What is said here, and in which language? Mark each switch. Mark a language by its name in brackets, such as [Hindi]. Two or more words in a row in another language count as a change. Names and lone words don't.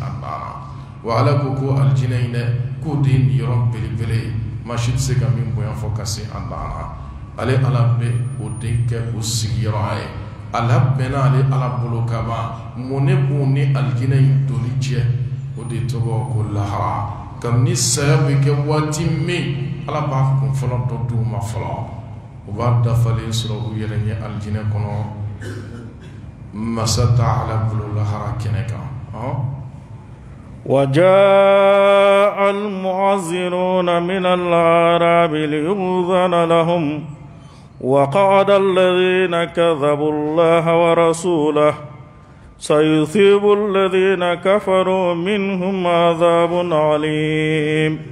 [Bambara] a banna wa Ala ko ko alijinɛ in dɛ k'o de ye nin yɔrɔ belebele ye maa si tɛ se ka min bonya fɔ ka se a banna ale Ala bɛ o de kɛ o sigiyɔrɔ ye Ala bɛnna ale Ala bolo ka ban mun ne b'o ni alijinɛ in doni cɛ o de tɔgɔ ko lahara kabini saya bɛ kɛ waati min Ala b'a kun fɔlɔ dɔ d'u ma fɔlɔ u b'a dafalen sɔrɔ u yɛrɛ ɲɛ alijinɛ kɔnɔ masa t'a Ala bolo lahara kɛnɛ kan [Arabic] وجاء المعذرون من الأعراب ليؤذن لهم وقعد الذين كذبوا الله ورسوله سيصيب الذين كفروا منهم عذاب عليم